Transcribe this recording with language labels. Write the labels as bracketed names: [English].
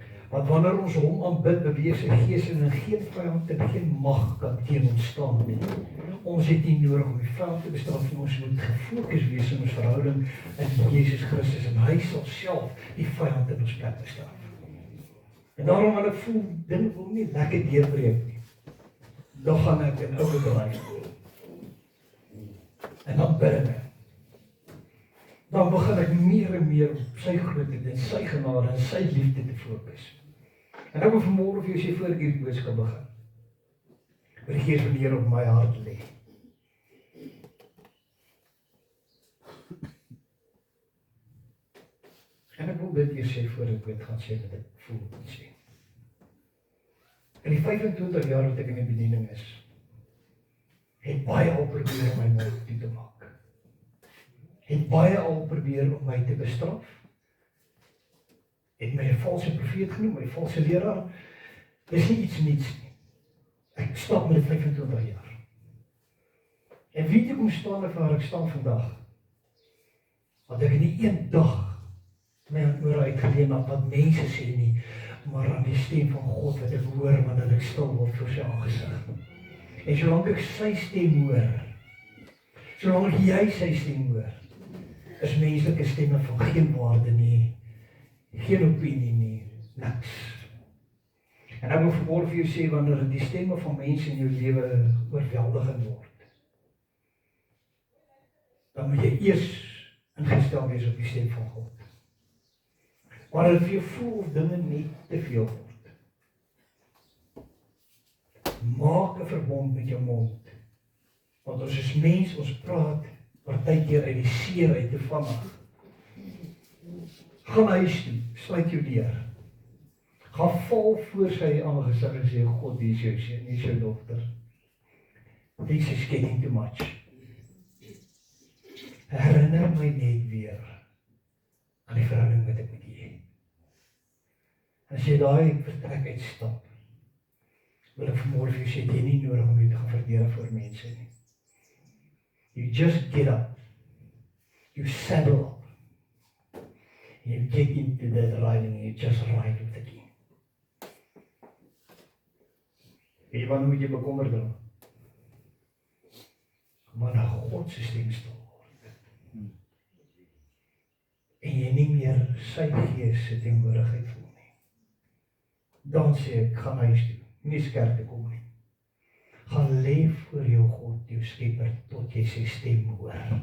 [Afrikaans] Want wanneer ons hom aanbid, beweeg sy gees en geen vyand en geen mag kan teen ons staan nie. Ons het nie nodig om die vyand te bestraf nie, ons moet gefokus wees in ons verhouding in Jesus Christus en hy sal self die vyand in ons plek bestraf. En daarom wanneer ek voel, dinge wil nie lekker deurbreek nie, dan gaan ek in oude bereik. En dan bid ek. Dan begin ek meer en meer op sy grootheid en sy genade en sy liefde te fokus. En ek wil vanmôre vir jou sê voor ek hierdie boodskap begin. Wat die Gees van die Here op my hart lê. En ek wil dit eers sê voor ek dit gaan sê wat ek voel en sê. In die 25 jaar wat ek in die bediening is, het baie al probeer om my mond toe te maak. Het baie al probeer om my te bestraf. Het my 'n valse profeet genoem, my valse leraar. Dis nie iets niets nie. Ek stap met 25 jaar. En weet jy hoe staan ek waar ek staan vandag? Want ek het nie een dag my oor uitgeleem aan wat mense sê nie, maar aan die stem van God wat ek hoor wanneer ek stil word voor sy aangesig. En solank ek sy stem hoor, solank jy sy stem hoor, is menslike stemme van geen waarde nie, geen opinie nie, niks. En ek wil vanmôre vir jou sê, wanneer die stemme van mense in jou lewe oorweldigend word, dan moet jy eers ingestel wees op die stem van God. Wanneer dit vir jou voel of dinge net te veel word, Maak 'n verbond met jou mond. Want ons is mens, ons praat partykeer uit die seer uit te vinnig. Gaan huis toe, sluit jou deur. Gaan val voor sy aangesig en sê, God, hier is jou seun, hier is jou dogter. [English] This is getting too much. [Afrikaans] Herinner my net weer aan die verhouding wat ek met U het. As jy daai vertrek uitstap, wil ek vanmôre vir jou sê, jy nie nodig om jy te gaan verdedig voor mense nie. [English] You just get up. You saddle up. And you get into that riding and you just ride with the king. [Afrikaans] Weet jy wat moet jy bekommerd raak? Maar na God se stem stil word. En jy nie meer sy gees se teenwoordigheid voel nie. Dan sê ek, gaan huis toe, nie kerk te kom nie. Gaan lê voor jou God, jou skepper, tot jy sy stem hoor.